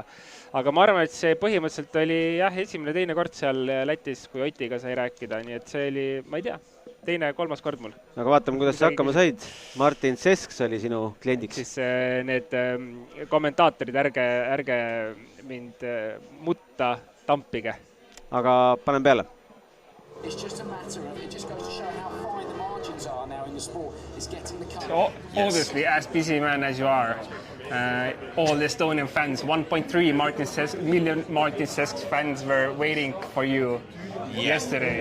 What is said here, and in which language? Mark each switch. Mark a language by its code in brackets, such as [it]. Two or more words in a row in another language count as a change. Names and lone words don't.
[et] Aga ma arvan, et see põhimõtteliselt oli esimene teine kord seal Lätis, kui Otiga sai rääkida, nii et see oli, ma ei tea, teine, kolmas kord mul. Aga vaatame, kuidas sa hakkama said. Martin Sesks oli sinu kliendiks. Siis need kommentaatorid, ärge mind mutta tampige. Aga panen peale. [en] It's just a matter of, it just goes to show how fine the margins are now in the sport, is getting the car. Obviously, as busy man as you are, all the Estonian fans, 1.3 million Martin Sesks fans were waiting for you yesterday.